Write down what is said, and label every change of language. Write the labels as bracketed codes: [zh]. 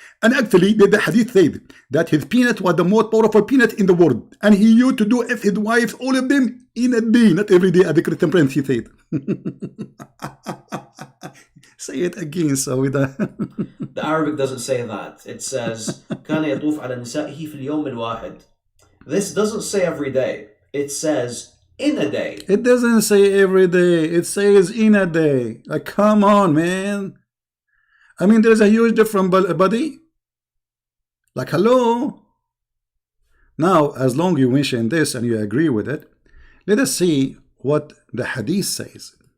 [en] And actually, the hadith said that his penis was the most powerful penis in the world. And he used to do if his wives, all of them, in a day, not every day, as the Christian Prince, he said. Say it again, so with The Arabic doesn't say that. It says [ar] كان يطوف على نسائه في اليوم الواحد. [en] This doesn't say every day. It says in a day. It doesn't say every day. It says in a day. Like, come on, man. I mean, there's a huge difference, buddy. Like, hello. Now, as long as you mention this and you agree with it, let us see what the hadith says.